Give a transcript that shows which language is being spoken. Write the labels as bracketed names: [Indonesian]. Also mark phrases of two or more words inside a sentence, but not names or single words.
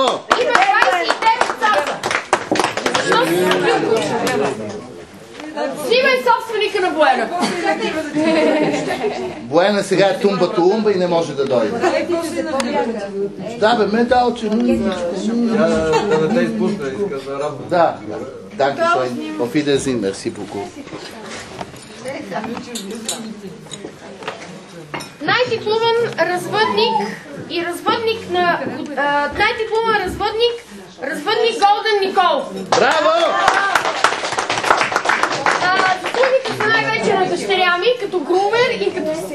[Bulgarian] Има 29 часа. Защо си купил куче? Снимай собственика на Буена. Буена сега е тумба-тумба и не може да дойде. Да, бе, медалче. Да не те изпусне, иска да радва. Да. [German] Danke schön. Auf Wiedersehen. [French] Merci beaucoup. [Bulgarian] Най-титулован развъдник и развъдник на... най-титулован развъдник Голден Никол. Браво! Заслугите са най-вече на дъщеря ми, като грумер и като...